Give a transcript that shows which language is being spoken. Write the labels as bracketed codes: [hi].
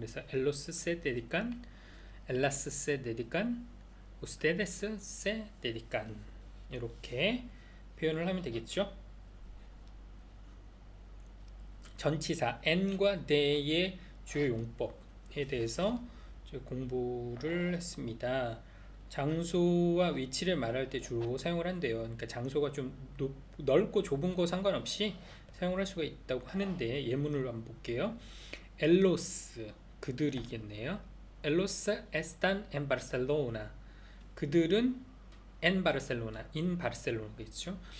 [es] 그래서 ellos se dedican, ellas se dedican, ustedes se dedican [ko] 이렇게 표현을 하면 되겠죠. 전치사 n과 the의 주요 용법에 대해서 공부를 했습니다. 장소와 위치를 말할 때 주로 사용을 한대요. 그러니까 장소가 좀 넓고 좁은 거 상관없이 사용을 할 수가 있다고 하는데 예문을 한번 볼게요. ellos 그들이겠네요. [es] ellos están en Barcelona 그들은 en Barcelona in Barcelona겠죠.